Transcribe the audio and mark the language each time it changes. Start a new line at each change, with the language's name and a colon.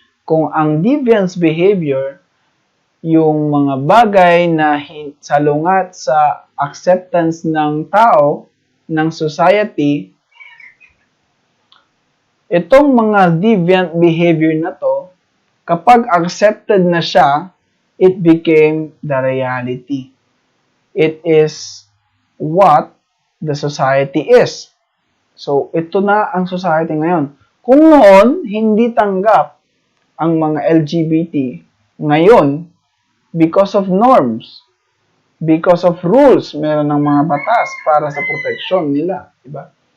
Filipino: Kung ang deviance behavior, yung mga bagay na salungat sa acceptance ng tao, ng society, itong mga deviant behavior na to, kapag accepted na siya,
English: it became the reality. It is what the society is.
Filipino: So, ito na ang society ngayon. Kung noon, hindi tanggap ang mga LGBT, ngayon,
English: because of norms, because of rules,
Filipino: meron ng mga batas para sa proteksyon nila. Diba?